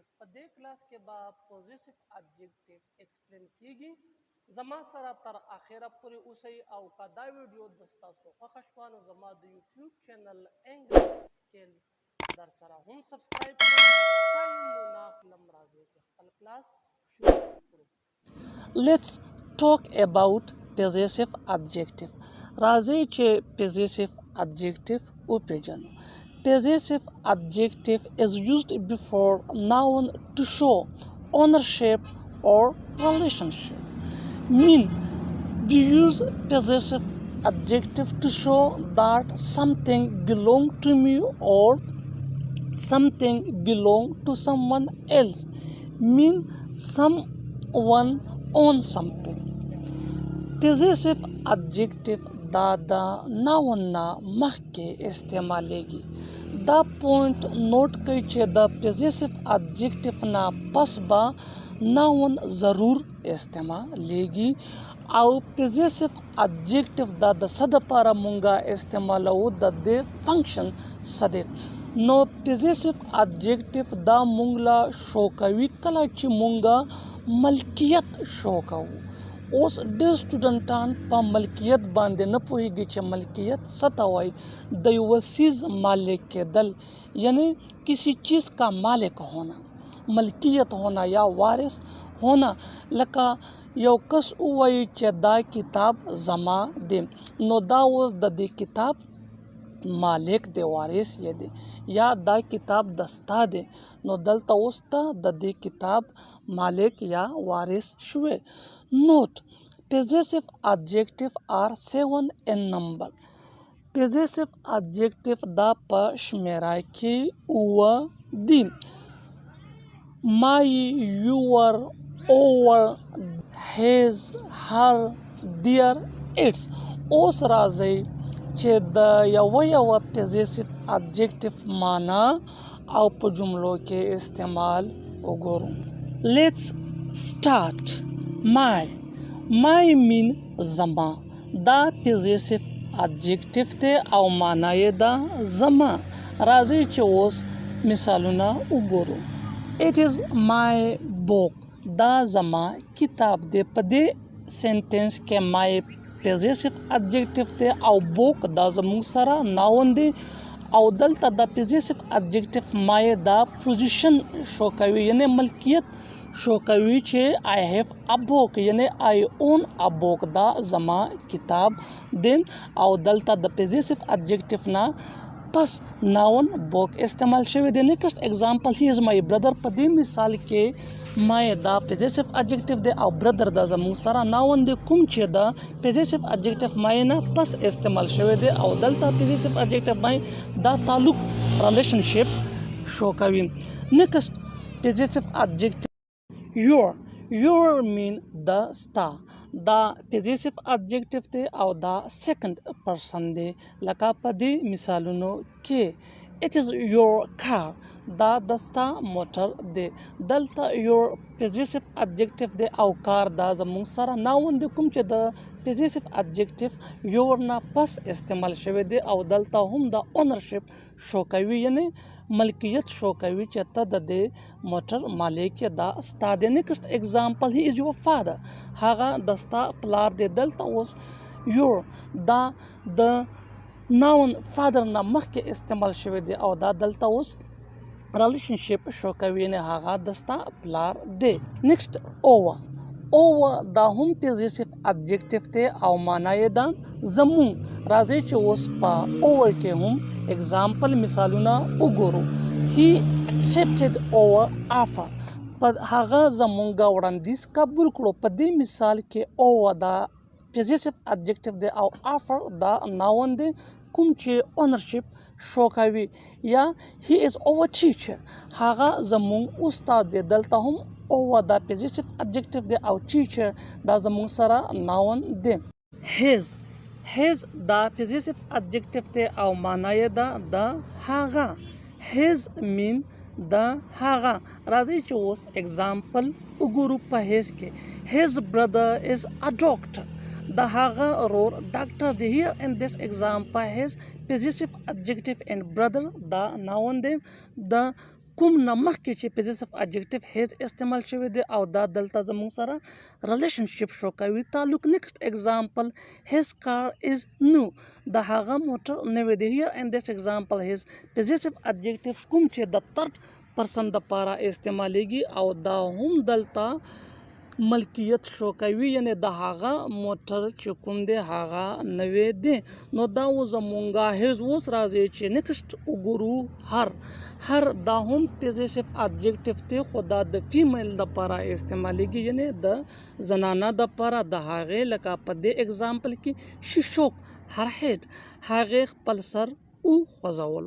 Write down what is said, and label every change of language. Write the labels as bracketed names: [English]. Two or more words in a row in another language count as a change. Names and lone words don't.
[Pashto] په دې کلاس کې به [English] possessive adjective [Pashto] ایکسپلین کیږي. زما سره تر اخره پورې اوسئ او که دا ویډیو د تاسو خوښه شوه نو زما د یوټیوب چینل انګلش سکلز در سره هم سبسکرایب کړئ. ټایم مو نه اخلم، راځئ چې خپل کلاس شروع کړو. [English] Let's talk about possessive adjective. [Pashto] راځئ چې [English] possessive adjective [Pashto] وپېژنو. [English] Possessive adjective is used before noun to show ownership or relationship. Mean we use possessive adjective to show that something belongs to me or something belongs to someone else. Mean someone owns something. Possessive adjective [Pashto] دا د ناون نه مخکې استعمالیږي. دا [English] point note [Pashto] کړئ چې د [English] possessive adjective [Pashto] نه پس به ناون ضرور استعمالیږي او [English] possessive adjective [Pashto] دا د څه دپاره مونږه استعمالوو، د دې فنکشن څه دی. نو [English] possessive adjective [Pashto] دا مونږ له شو کوي کله چې مونږه ملکیت شو کوو. اوس ډېر سټوډنټان په ملکیت باندې نه پوهېږي چې ملکیت څه ته وایي. د یوه څیز مالک کېدل یعنی [Urdu] کسی چیز کا مالک ہونا، ملکیت ہونا یا وارث ہونا. [Pashto] لکه یو کس ووایي چې دا کتاب زما دی، نو دا اوس د دې کتاب مالک دی، وارث یې دی. یا دا کتاب د ستا دی، نو دلته اوس ته د دې کتاب مالک یا وارث شوی. [English] Note: possessive adjective are 7 in number. Possessive adjective [Pashto] دا په شمیره کې اوه دي. [English] My, your, our, his, her, their, its. [Pashto] اوس راځئ چې د یوه [English] possessive adjective [Pashto] معنا او په جملو کې استعمال وګورو. [English] Let's start. My mean [Pashto] زما، دا [English] possessive adjective [Pashto] دی او معنا یې دا زما. راځئ چې اوس مثالونه وګورو. [English] It is my book. [Pashto] دا زما کتاب دی. په دې سنټنس کې [English] my possessive adjective [Pashto] دی او book دا زموږ سره ناون دی او دلته د [English] possessive adjective my [Pashto] دا پوزیشن شو کوي یعنی ملکیت شو کوي چې [English] I have a book [Pashto] یعنی [English] I own a book. [Pashto] دا زما کتاب دی او دلته د [English] possessive adjective [Pashto] نه پس ناون book استعمال شوی دی. [English] next example he is my brother. [Pashto] په دې مثال کې my دا [English] possessive adjective [Pashto] دی او brother دا زموږ سره ناون دی کوم چې دا [English] possessive adjective my [Pashto] نه پس استعمال شوی دی او دلته [English] possessive adjective my [Pashto] دا تعلق relationship شو کوي. [English] نیکسٹ possessive adjective your mean the star. [Pashto] دا [English] possessive adjective [Pashto] دی او دا [English] second person [Pashto] دی. لکه په دې مثالونو کې [English] it is your car. [Pashto] دا د ستا موټر دی. دلته [English] your possessive adjective [Pashto] دی او کار دا زموږ سره ناون دی کوم چې د [English] possessive adjective your [Pashto] نه پس استعمال شوی دی او دلته هم د ownership شو کوي یعنی ملکیت شو کوي چې ته د دې موټر مالک یې، دا ستا دی. [English] next example he is your father. [Pashto] هغه د ستا پلار دی. دلته اوس [English] your [Pashto] دا د ناون father نه مخکې استعمال شوی دی او دا دلته اوس ریلیشنشپ شو کوي یعنی هغه د ستا پلار دی. [English] next over [Pashto] دا هم [English] possessive adjective [Pashto] دی او معنا یې دا زمون. راځئ چې اوس په over کې هم example مثالونه وګورو. [English] he accepted our offer. [Pashto] په هغه زمونږه وړاندیز قبول کړو. په دې مثال کې over دا [English] possessive adjective [Pashto] دی او offer دا ناون دی کوم چې ownership شو کوي. [English] یا he is our teacher. [Pashto] هغه زمونږ استاد دی. دلته هم over دا [English] possessive adjective [Pashto] دی او teacher دا زمونږ سره ناون دی. his دا [English] possessive adjective [Pashto] دی او معنا یې دا هغه. [English] his mean [Pashto] دا هغه. راځئ چې اوس example وګورو په his کې. [English] his brother is a doctor. [Pashto] د هغه رور ډاکټر دی. [English] here in this example his possessive adjective and brother دا noun دی. [Pashto] د کوم نه مخکې چې [English] possessive adjective his [Pashto] استعمال شوی دی او دا دلته زموږ سره relationship شو کوي تعلق. [English] next example his car is new [Pashto] د هغه موټر نوی دی. [English] here in this example his possessive adjective [Pashto] کوم چې د [English] third person [Pashto] د پاره استعمالیږي او دا هم دلته ملکیت شو کوي یعنی د هغه موټر چې کوم دی هغه نوی دی. نو دا و زمونږه his اوس راځي چې next وګورو هر دا هم [English] possessive adjective [Pashto] دی خو دا د فیمیل د پاره استعمالیږي یعنی د زنانه د پاره د هغې لکه په دې اگزامپل کې [English] she shook her head [Pashto] هغې خپل سر وخوځولو.